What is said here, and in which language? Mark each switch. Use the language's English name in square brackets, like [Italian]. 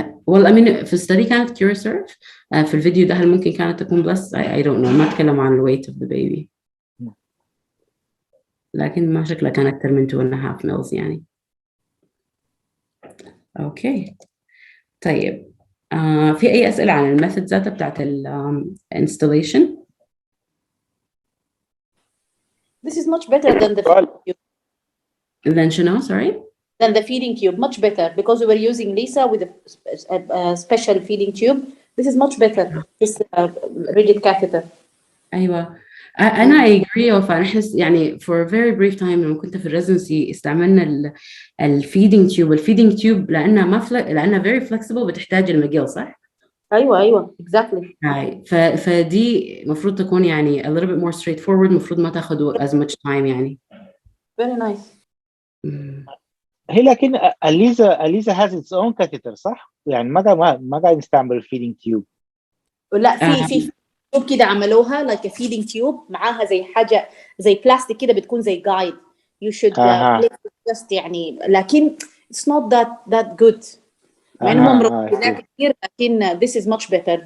[English] well I mean [Arabic] في الستدي كانت [English] cure surf. [Arabic] في الفيديو ده هل ممكن كانت تكون بلس؟ [English] I don't know. [Arabic] ما تكلم عن weight of the baby. لكن ما شكلها كان أكثر من 2.5 mils يعني. أوكي. طيب في أي أسئلة عن الميثود ذاتها بتاعت installation؟ [English] This is much better than the feeding tube. Then شنو sorry? Than the feeding tube, much better because we were using Lisa with a special feeding tube. This is much better. This rigid catheter. [Arabic] أيوة أنا I agree وفا نحس يعني [English] for a very brief time [Arabic] لما كنت في الريزنسي استعملنا الفيدنج تيوب لأنها [English] very flexible [Arabic] بتحتاج المجال صح؟ أيوة exactly. فدي مفروض تكون يعني [English] a little bit more straightforward [Arabic] مفروض ما تاخد [English] as much time [Arabic] يعني. [English] Very nice. [Arabic] هي لكن أليزا has its own catheter صح؟ يعني ما قاعد نستعمل الفيدنج تيوب. لا في تيوب كده عملوها [English] like a feeding tube [Arabic] معاها زي حاجة زي بلاستيك كده بتكون زي guide. [English] You should just يعني لكن it's not that good. [Arabic] مع إنهم ركزوا كتير لكن [English] this is much better.